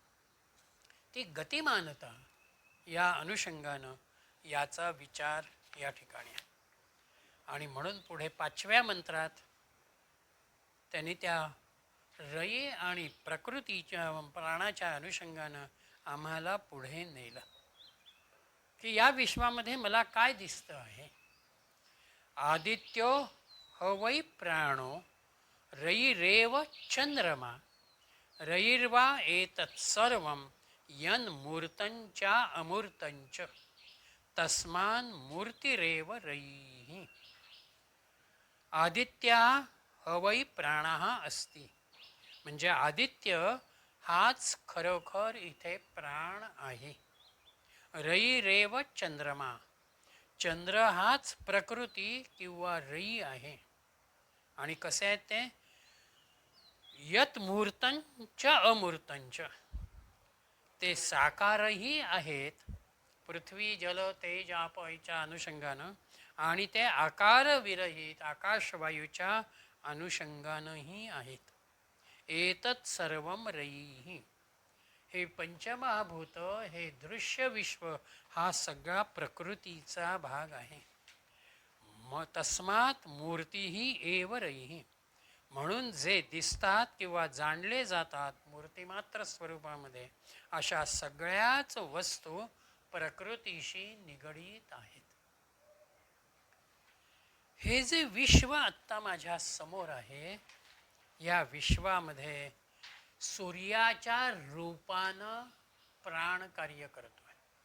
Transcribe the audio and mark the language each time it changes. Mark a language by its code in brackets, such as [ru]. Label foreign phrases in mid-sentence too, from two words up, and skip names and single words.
[mr] ती गतिमानता या अनुषंगानं याचा विचार या ठिकाणी आहे. आणि म्हणून पुढे 5व्या मंत्रात त्यांनी त्या रई आणि प्रकृतीच्या प्राणाच्या अनुषंगानं आम्हाला पुढे नेलं की या विश्वामध्ये मला काय दिसतं आहे. [sa] आदित्यो हवै प्राणो रईरेव चंद्रमा रईर्वा एतत् सर्वं यन्मूर्तञ्चा अमूर्तञ्च तस्मान् मूर्तिरेव रईः. आदित्या हवै प्राणः अस्ति. [mr] म्हणजे आदित्य हाच खरोखर इथे प्राण आहे. [sa] रईरेव चंद्रमा, [mr] चंद्र हाच प्रकृती किंवा रई आहे. आणि कसे आहेत ते? [sa] यत मूर्तंच अमूर्तंच, [mr] ते साकारही आहेत पृथ्वी जल तेज आप याच्या अनुषंगानं, आणि ते आकारविरहित आकाशवायूच्या अनुषंगानंही आहेत. [sa] एतत् सर्वम रयीही, [mr] हे पंचमहाभूत, हे दृश्य विश्व हा सगळा प्रकृतीचा भाग आहे. [sa] तस्मात मूर्तीही एव रयीही, [mr] म्हणून जे दिसतात किंवा जाणले जातात मूर्तिमात्र स्वरूपामध्ये, अशा सगळ्याच वस्तू प्रकृतीशी निगडीत आहेत. हे जे विश्व आत्ता माझ्या समोर आहे, या विश्वामध्ये सूर्याच्या रूपानं प्राण कार्य करतोय.